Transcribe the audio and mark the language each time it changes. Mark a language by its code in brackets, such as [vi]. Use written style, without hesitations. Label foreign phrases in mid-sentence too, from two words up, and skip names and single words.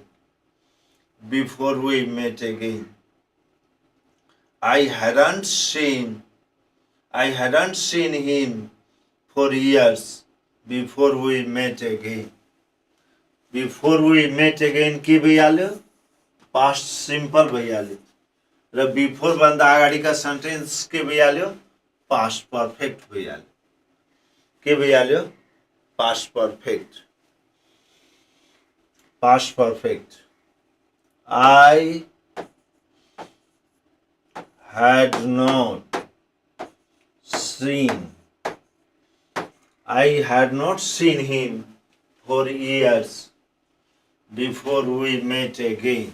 [en] Before we met again. I hadn't seen him for years before we met again. Before we met again [ne] के भइहाल्यो [en] past simple [ne] भइहाल्यो र before भन्दा अगाडिका सेन्टेन्स के भइहाल्यो [en] past perfect [ne] भइहाल्यो. के भइहाल्यो [en] past perfect, past perfect. I had not seen him for years before we met again.